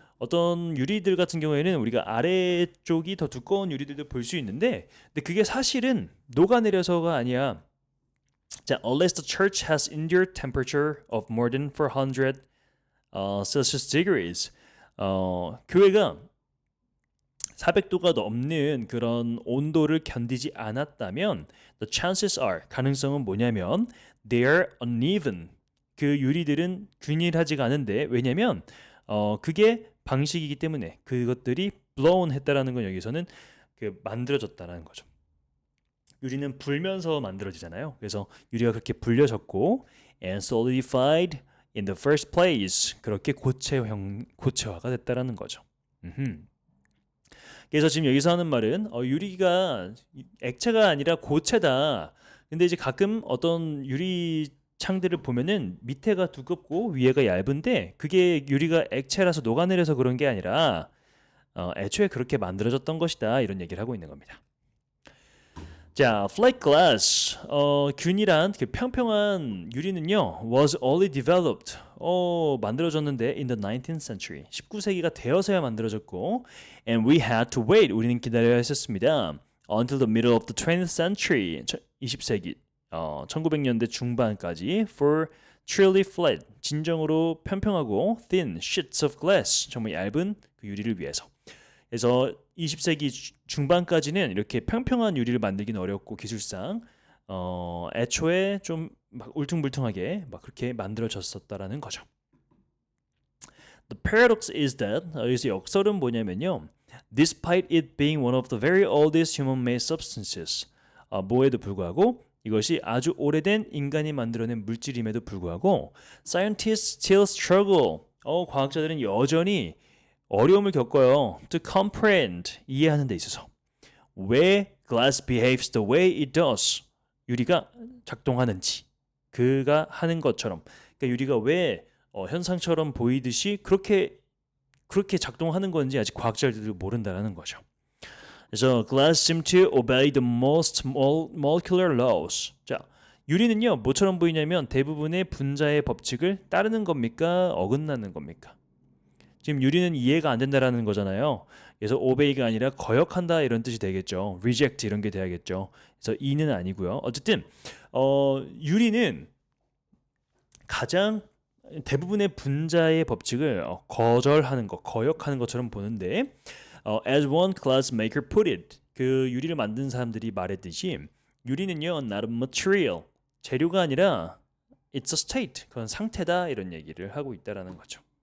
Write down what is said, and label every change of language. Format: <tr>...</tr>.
<ko>어떤 유리들 같은 경우에는 우리가 아래쪽이 더 두꺼운 유리들도 볼 수 있는데, 근데 그게 사실은 녹아내려서가 아니야.</ko> <en>자, unless the church has endured temperature of more than 400 Celsius degrees.</en> <ko>교회가 400도가 넘는 그런 온도를 견디지 않았다면</ko> <en>the chances are</en> <ko>가능성은 뭐냐면</ko> <en>they are uneven.</en> <ko>그 유리들은 균일하지가 않은데 왜냐면 그게 방식이기 때문에 그것들이 blown 했다라는 건 여기서는 그 만들어졌다라는 거죠. 유리는 불면서 만들어지잖아요. 그래서 유리가 그렇게 불려졌고</ko> <en>and solidified in the first place</en> <ko>그렇게 고체화가 됐다라는 거죠. 그래서 지금 여기서 하는 말은 유리가 액체가 아니라 고체다. 근데 이제 가끔 어떤 유리 창들을 보면은 밑에가 두껍고 위에가 얇은데 그게 유리가 액체라서 녹아내려서 그런 게 아니라 애초에 그렇게 만들어졌던 것이다. 이런 얘기를 하고 있는 겁니다.</ko> <en>자, flake glass,</en> <ko>균일한 그 평평한 유리는요,</ko> <en>was only developed,</en> <ko>만들어졌는데</ko> <en>in the 19th century,</en> <ko>19세기가 되어서야 만들어졌고,</ko> <en>and we had to wait,</en> <ko>우리는 기다려야 했었습니다,</ko> <en>until the middle of the 20th century,</en> <ko>20세기, 1900년대 중반까지</ko> <en>for truly flat,</en> <ko>진정으로 평평하고</ko> <en>thin sheets of glass,</en> <ko>정말 얇은 그 유리를 위해서. 그래서 20세기 중반까지는 이렇게 평평한 유리를 만들기는 어렵고 기술상 애초에 좀 막 울퉁불퉁하게 막 그렇게 만들어졌었다라는 거죠.</ko> <en>The paradox is that</en> <ko>여기서 역설은 뭐냐면요.</ko> <en>Despite it being one of the very oldest human-made substances,</en> <ko>뭐에도 불구하고 이것이 아주 오래된 인간이 만들어낸 물질임에도 불구하고</ko> <en>scientists still struggle.</en> <ko>과학자들은 여전히 어려움을 겪어요.</ko> <en>To comprehend,</en> <ko>이해하는 데 있어서. 왜</ko> <en>glass behaves the way it does.</en> <ko>유리가 작동하는지. 그가 하는 것처럼. 그러니까 유리가 왜 현상처럼 보이듯이 그렇게 작동하는 건지 아직 과학자들도 모른다라는 거죠. 그래서</ko> <en>glass seem to obey the most molecular laws.</en> <ko>자, 유리는요, 뭐처럼 보이냐면 대부분의 분자의 법칙을 따르는 겁니까? 어긋나는 겁니까? 지금 유리는 이해가 안 된다라는 거잖아요. 그래서 obey가 아니라 거역한다 이런 뜻이 되겠죠. reject 이런 게 돼야겠죠. 그래서 이는 아니고요. 어쨌든 유리는 가장 대부분의 분자의 법칙을 거절하는 것, 거역하는 것처럼 보는데</ko> <en>as one glassmaker put it,</en> <ko>그 유리를 만든 사람들이 말했듯이 유리는요,</ko> <en>not a material,</en> <ko>재료가 아니라</ko> <en>it's a state,</en> <ko>그건 상태다 이런 얘기를 하고 있다라는 거죠.</ko>